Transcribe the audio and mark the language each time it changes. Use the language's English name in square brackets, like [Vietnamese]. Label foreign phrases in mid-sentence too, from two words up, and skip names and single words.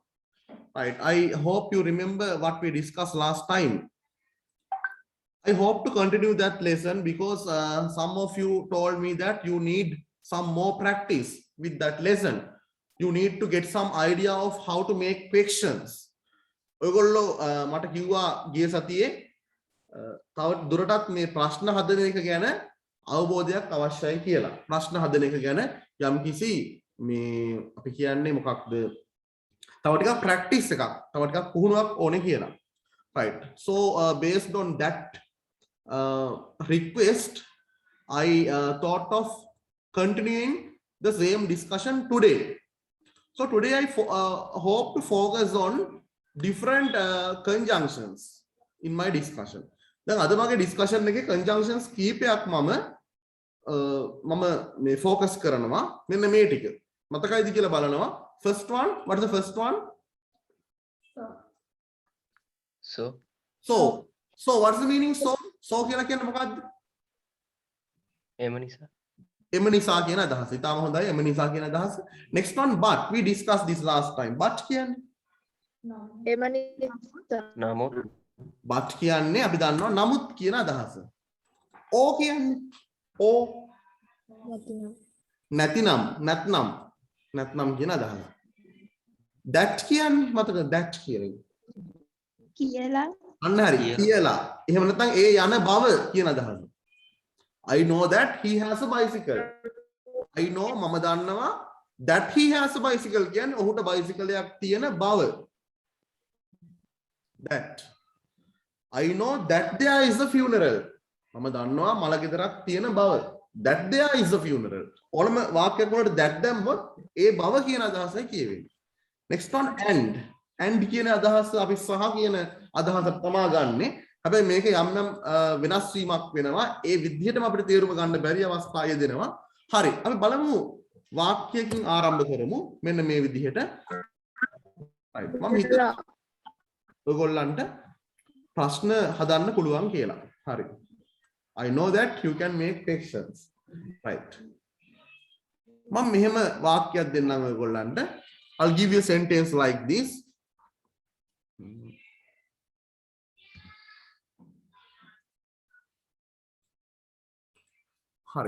[English] Right, I hope you remember what we discussed last time. I hope to continue that lesson because some of you told me that you need some more practice with that lesson. You need to get some idea of how to make questions. [Sinhala] ඔයගොල්ලෝ මට කිව්වා ගිය සතියේ තව දුරටත් මේ ප්‍රශ්න හදන එක ගැන අවබෝධයක් අවශ්‍යයි කියලා. ප්‍රශ්න හදන එක ගැන යම්කිසි මේ අපි කියන්නේ මොකක්ද? තව ටිකක් ප්‍රැක්ටිස් එකක්, තව ටිකක් පුහුණුවක් ඕනේ කියලා. [English] Right. So based on that request, I thought of continuing the same discussion today. So today I hope to focus on different conjunctions in my discussion. [Sinhala] දැන් අද මගේ discussion එකේ conjunctions කීපයක් මම මේ focus කරනවා මෙන්න මේ ටික. මතකයිද කියලා බලනවා. [English] First one, what is the first one? So what is the meaning so [Sinhala] කියලා කියන්නේ මොකක්ද? එම නිසා. එම නිසා කියන අදහස. ඊටම හොඳයි එම නිසා කියන අදහස. [English] Next one, but we discussed this last time. [Sinhala] But කියන්නේ නමුත් but කියන්නේ අපි දන්නවා නමුත් කියන අදහස. O කියන්නේ O නැත්නම් කියන අදහස. that කියන්නේ මතකද that කියන්නේ කියලා අන්න හරි කියලා. එහෙම නැත්නම් ඒ යන බව කියන අදහස. [English] I know that he has a bicycle. I know [Sinhala] මම දන්නවා [English] that he has a bicycle [Sinhala] කියන්නේ ඔහුට බයිසිකල් එකක් තියෙන බව. [English] That I know that there is a funeral. [Sinhala] මම දන්නවා මල ගෙදරක් තියෙන බව. [English] That there is a funeral. [Sinhala] ඕනම වාක්‍යයක් වලට that දැම්මොත් ඒ බව කියන අදහසයි කියවෙන්නේ. [English] Next one, [Sinhala] and කියන අදහස අපි සහ කියන අදහස තමා ගන්නෙ. හැබැයි මේක යම් යම් වෙනස් වීමක් වෙනවා. ඒ විදිහටම අපිට තේරුම ගන්න බැරි අවස්ථා යෙදෙනවා. හරි. අපි බලමු වාක්‍යයකින් ආරම්භ කරමු. මෙන්න මේ විදිහට. right. මම හිතනවා ඔයගොල්ලන්ට ප්‍රශ්න හදන්න පුළුවන් කියලා. හරි. [English] I know that you can make questions. Right. [Sinhala] මම මෙහෙම වාක්‍යයක් දෙන්නම් ඔයගොල්ලන්ට. [English] I'll give you a sentence like this. [Sinhala] හරි.